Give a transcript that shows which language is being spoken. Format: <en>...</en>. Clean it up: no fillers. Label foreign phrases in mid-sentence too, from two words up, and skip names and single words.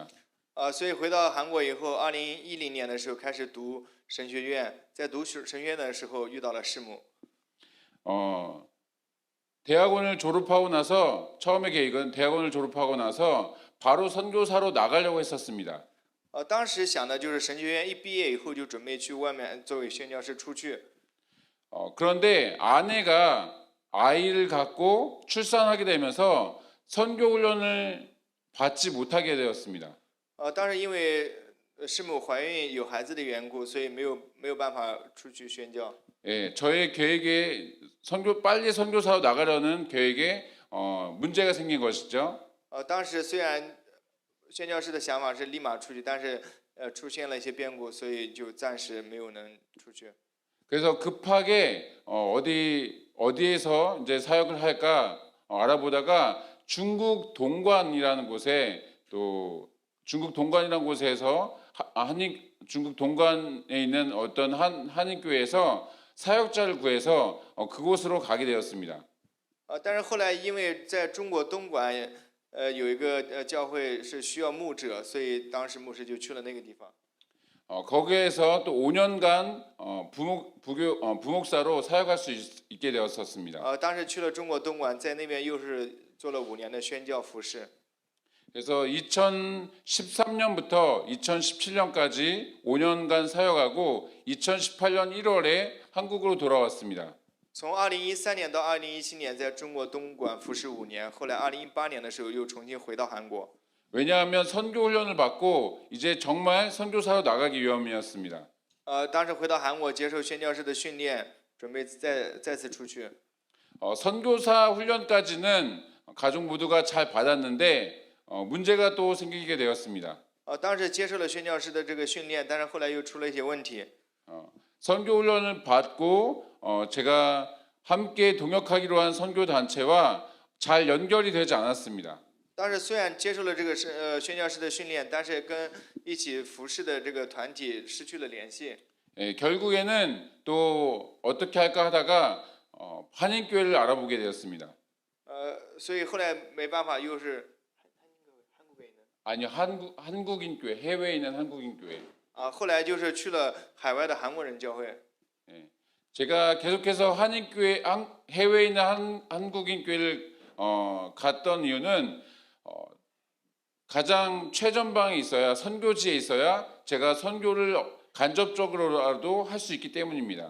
<zh>所以回到韩国以后，2010年的时候开始读神学院，在读神学院的时候遇到了师母。</zh> <ko>대학원을 졸업하고 나서 처음의 계획은 대학원을 졸업하고 나서 바로 선교사로 나가려고 했었습니다.</ko> <zh>当时想的就是神学院一毕业以后就准备去外面作为宣教师出去。</zh> <ko>그런데 아내가 아이를 갖고 출산하게 되면서 선교 훈련을 받지 못하게 되었습니다.</ko> <zh>当时因为师母怀孕有孩子的缘故，所以没有办法出去宣教。</zh> <ko>예, 저의 계획에 빨리 선교사로 나가려는 계획에 문제가 생긴 것이죠.</ko> <zh>当时虽然宣教师的想法是立马出去，但是出现了一些变故，所以就暂时没有能出去。</zh> <ko>그래서 급하게 어디에서 이제 사역을 할까 알아보다가 중국 동관이라는 곳에서 중국 동관에 있는 어떤 한인교회에서 사역자를 구해서 그곳으로 가게 되었습니다.</ko> <zh>但是后来因为在中国东莞有一个教会是需要牧者，所以当时牧师就去了那个地方。</zh> <ko>거기에서 또 5년간 부목사로 사역할 수 있게 되었었습니다.</ko> <zh>当时去了中国东莞，在那边又是做了5年的宣教服饰。</zh> <ko>그래서 2013년부터 2017년까지 5년간 사역하고 2018년 1월에 한국으로 돌아왔습니다.</ko> <zh>从2013年到2017年，在中国东莞服侍5年，后来2018年的时候又重新回到韩国。</zh> <ko>왜냐하면 선교 훈련을 받고 이제 정말 선교사로 나가기 위함이었습니다.</ko> <zh>当时回到韩国接受宣教师的训练，准备再次出去。</zh> <ko>선교사 훈련까지는 가족 모두가 잘 받았는데 문제가 또 생기게 되었습니다.</ko> <zh>当时接受了宣教师的这个训练，但是后来又出了一些问题。</zh> <ko>선교 훈련을 받고 제가 함께 동역하기로 한 선교 단체와 잘 연결이 되지 않았습니다.</ko> <zh>当时虽然接受了这个宣教师的训练，但是跟一起服侍的这个团体失去了联系。</zh> <ko>결국에는 또 어떻게 할까 하다가 한인교회를 알아보게 되었습니다.</ko> <zh>所以后来没办法，又是</zh> <ko>아니요, 한국인교회, 해외에 있는 한국인교회.</ko> <zh>后来就是去了海外的韩国人教会。</zh> <ko>제가 계속해서 해외에 있는 한국인교회를 갔던 이유는 가장 최전방에 있어야 선교지에 있어야 제가 선교를 간접적으로라도 할 수 있기 때문입니다.</ko>